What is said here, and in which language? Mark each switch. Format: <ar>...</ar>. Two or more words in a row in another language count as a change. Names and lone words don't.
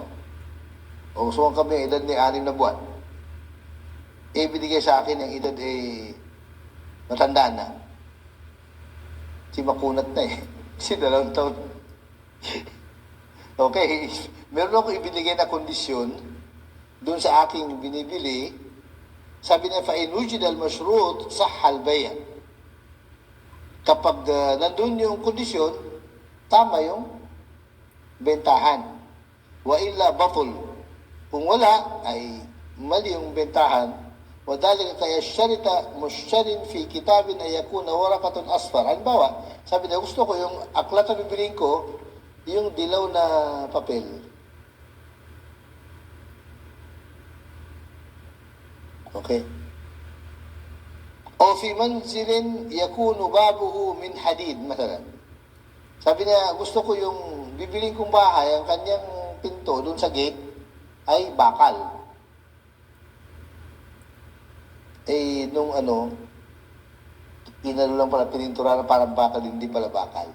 <tl>O gusto ko ang kambing, ang edad niya 6 na buwan. Eh, binigay sa akin, ang edad matanda na. Si makunat na eh. Si 2 taon. Okay, meron ako ibinigay na kondisyon doon sa aking binibili. Sabi niya,</tl> <ar>فَإِنْ وُجِدَ الْمَشْرُوطِ صَحَّ الْبَيْعَ.</ar> <tl>Kapag nandun yung kondisyon, tama yung bentahan.</tl> <ar>وإلا بطل.</ar> <tl>Kung wala, ay mali yung bentahan.</tl> <ar>وَذَلِكَ كَيَشْتَرِطَ مُشْتَرٍ فِي كِتَابٍ أَن يَكُونَ وَرَقَةٌ أَصْفَرَ.</ar> <tl>Halimbawa, sabi niya, gusto ko yung aklat na bibiliin ko, yung dilaw na papel. Okay.</tl> <ar>أو في منزل يكون بابه من حديد مثلا.</ar> <tl>Sabi niya, gusto ko yung bibiling kong bahay, ang kanyang pinto doon sa gate ay bakal. Eh, nung inano lang pala, pinintura na parang bakal, hindi pala bakal.</tl>